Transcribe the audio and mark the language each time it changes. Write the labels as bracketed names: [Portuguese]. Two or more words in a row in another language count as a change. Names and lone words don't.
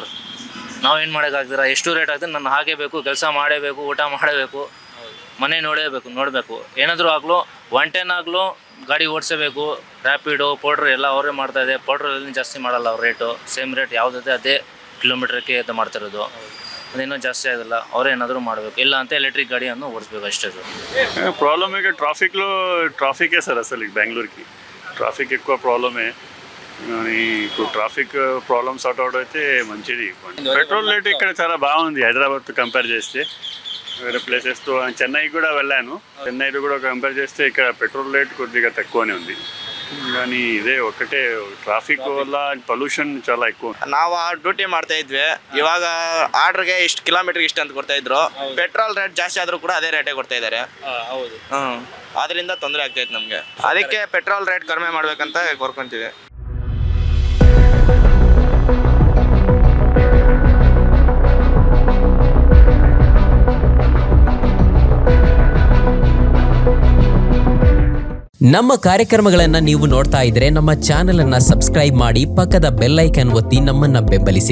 [Kannada] ನಾವೇನು ಮಾಡೋಕ್ಕಾಗ್ತೀರಾ, ಎಷ್ಟು ರೇಟ್ ಆಗ್ತದೆ ನಾನು ಹಾಗೇ ಬೇಕು, ಕೆಲಸ ಮಾಡಬೇಕು, ಊಟ ಮಾಡಬೇಕು, ಮನೆ ನೋಡಬೇಕು. ಏನಾದರೂ ಆಗಲೂ 110 ಆಗಲೂ ಗಾಡಿ ಓಡಿಸಬೇಕು. ರ್ಯಾಪಿಡೋ ಪೋಡ್ರ್ ಎಲ್ಲ ಅವರೇ ಮಾಡ್ತಾಯಿದೆ. ಪೋಡ್ರಲ್ಲಿ ಜಾಸ್ತಿ ಮಾಡಲ್ಲ ಅವ್ರ ರೇಟು, [English] same rate [Kannada] ಯಾವುದಿದೆ ಅದೇ ಕಿಲೋಮೀಟ್ರಿಗೆ ಇದು ಮಾಡ್ತಿರೋದು. ಅದೇನೋ ಜಾಸ್ತಿ ಆಗೋಲ್ಲ, ಅವರೇ ಏನಾದರೂ ಮಾಡಬೇಕು. ಇಲ್ಲ ಅಂತ ಎಲೆಕ್ಟ್ರಿಕ್ ಗಾಡಿಯನ್ನು ಓಡಿಸ್ಬೇಕು అಷ್ಟೇ సార్. [Telugu] ప్రాబ్లం ఇక ట్రాఫికే సార్ అసలు బెంగళూరుకి ట్రాఫిక్ ఎక్కువ ప్రాబ్లమే. ఇప్పుడు [English] traffic problem sort out [Telugu] అయితే మంచిది. [English] petrol rate [Telugu] ఇక్కడ చాలా బాగుంది హైదరాబాద్తో కంపేర్ చేస్తే. వేరే ప్లేసెస్తో చెన్నైకి కూడా వెళ్ళాను. చెన్నైతో కూడా కంపేర్ చేస్తే ఇక్కడ [English] petrol rate [Telugu] కొద్దిగా తక్కువనే ఉంది. కానీ ఇదే ఒకటే ట్రాఫిక్ వల్ల పొల్యూషన్ చాలా ఎక్కువ. [Kannada] ನಾವು ಡ್ಯೂಟಿ ಮಾಡ್ತಾ ಇದ್ವಿ, ಇವಾಗ ಆರ್ಡ್ರಿಗೆ ಇಷ್ಟು ಕಿಲೋಮೀಟರ್ಗೆ ಇಷ್ಟು ಅಂತ ಕೊಡ್ತಾ ಇದ್ರು. [English] petrol rate [Kannada] ಜಾಸ್ತಿ ಆದರೂ ಕೂಡ ಅದೇ ರೇಟೇ ಕೊಡ್ತಾ ಇದ್ದಾರೆ. ಅದರಿಂದ ತೊಂದರೆ ಆಗ್ತೈತೆ ನಮಗೆ. ಅದಕ್ಕೆ [English] petrol rate [Kannada] ಕಡಿಮೆ ಮಾಡ್ಬೇಕಂತ ಕೋರ್ಕೊಂತೀವಿ. ನಮ್ಮ ಕಾರ್ಯಕ್ರಮಗಳನ್ನು ನೀವು ನೋಡ್ತಾ ಇದ್ರೆ ನಮ್ಮ ಚಾನೆಲ್ ಅನ್ನ ಸಬ್ಸ್ಕ್ರೈಬ್ ಮಾಡಿ, ಪಕ್ಕದ [English] bell icon [Kannada] ಒತ್ತಿ ನಮ್ಮನ್ನ ಬೆಂಬಲಿಸಿ.